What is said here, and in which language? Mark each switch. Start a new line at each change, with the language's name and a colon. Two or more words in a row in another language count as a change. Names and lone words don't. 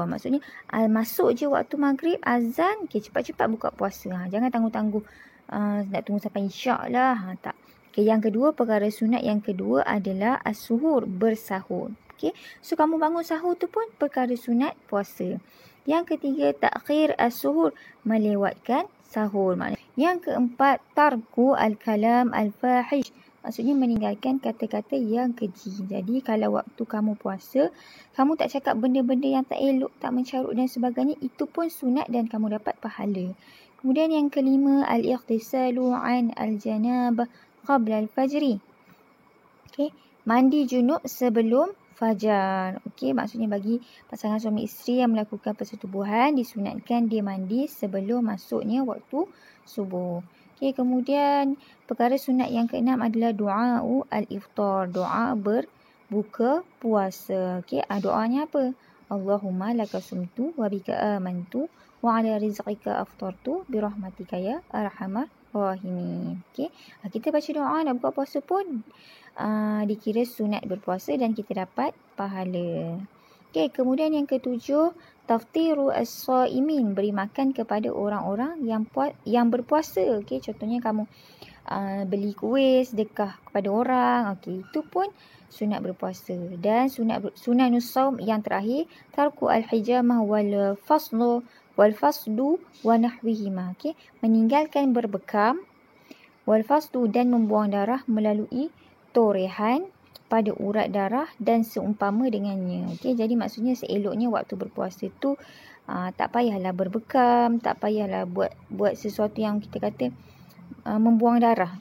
Malay: Maksudnya masuk je waktu maghrib azan, okay, cepat-cepat buka puasa. Jangan tangguh-tangguh nak tunggu sampai isyak lah. Tak. Okay, yang kedua, perkara sunat yang kedua adalah as-suhur, bersahur. Okay. So kamu bangun sahur tu pun perkara sunat puasa. Yang ketiga,
Arabic: تأخير السحور,
Malay: melewatkan sahur. Yang keempat,
Arabic: ترك الكلام الفاحش.
Malay: Maksudnya meninggalkan kata-kata yang keji. Jadi kalau waktu kamu puasa, kamu tak cakap benda-benda yang tak elok, tak mencarut dan sebagainya, itu pun sunat dan kamu dapat pahala. Kemudian yang kelima,
Arabic: الاغتسال عن الجنابة قبل الفجر.
Malay: Okey, mandi junub sebelum fajar. Okey, maksudnya bagi pasangan suami isteri yang melakukan persetubuhan, disunatkan dia mandi sebelum masuknya waktu subuh. Okey, kemudian perkara sunat yang keenam adalah
Arabic: دعاء الإفطار,
Malay: doa berbuka puasa. Okey, doanya apa?
Arabic: اللهم لك صمت وبك آمنت وعلى رزقك أفطرت برحمتك يا أرحم الراحمين.
Malay: Okey, kita baca doa nak buka puasa pun dikira sunat berpuasa dan kita dapat pahala. Okey, kemudian yang ketujuh,
Arabic: تفطير الصائمين,
Malay: beri makan kepada orang-orang yang berpuasa. Okey, contohnya kamu beli kuih sedekah kepada orang. Okey, itu pun sunat berpuasa. Dan
Arabic: سنن الصوم
Malay: yang terakhir,
Arabic: ترك الحجامة والفصد ونحوهما.
Malay: Okey, meninggalkan berbekam,
Arabic: والفصد
Malay: dan membuang darah melalui torehan pada urat darah dan seumpama dengannya. Okey, jadi maksudnya seeloknya waktu berpuasa tu tak payahlah berbekam, tak payahlah buat sesuatu yang kita kata membuang darah.